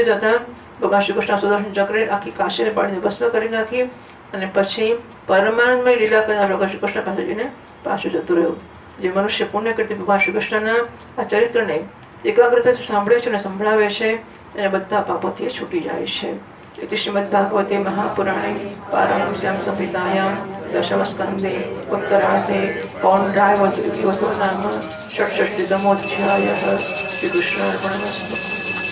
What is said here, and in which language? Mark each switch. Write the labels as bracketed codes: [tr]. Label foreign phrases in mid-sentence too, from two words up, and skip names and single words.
[gu] ભગવાન શ્રી કૃષ્ણ સુદર્શન ચક્રે આખી કાશીને પાડીને ભસ્મ કરી નાખી. અને પછી પરમાનંદમય લીલા કરનાર ભગવાન શ્રી કૃષ્ણ પાસે જઈને પાછું જતું રહ્યું. જે મનુષ્ય પુણ્ય કરતી ભગવાન શ્રી કૃષ્ણના આ ચરિત્રને એકાગ્રતાથી સાંભળે છે અને સંભળાવે છે એને બધા પાપોથી છૂટી જાય છે. [sa] इति श्रीमद्भागवते महापुराणे पारमहंस्यां संहितायां दशमस्कन्धे उत्तरार्धे पौण्ड्रायवतो नाम षट्षष्टितमोऽध्यायः. श्रीकृष्णार्पणमस्तु.